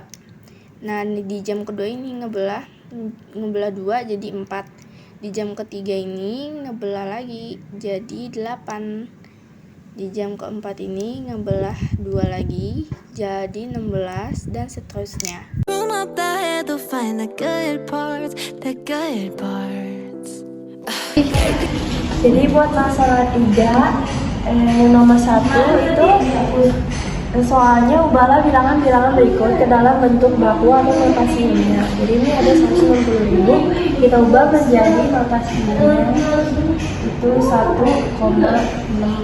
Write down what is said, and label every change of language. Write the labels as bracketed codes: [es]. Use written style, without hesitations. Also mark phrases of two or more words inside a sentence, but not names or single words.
[id] Nah, di jam kedua ini ngebelah 2 jadi 4. Di jam ketiga ini ngebelah lagi jadi 8. Di jam keempat ini ngebelah 2 lagi jadi 16 dan seterusnya. [ko] 없다 해도 [en] find the good parts, the good parts. [id] Jadi buat masalah 3 nomor 1 itu soalnya ubahlah bilangan-bilangan berikut ke dalam bentuk baku atau notasi linear. Jadi ini ada 160.000, kita ubah menjadi notasinya itu 1,6.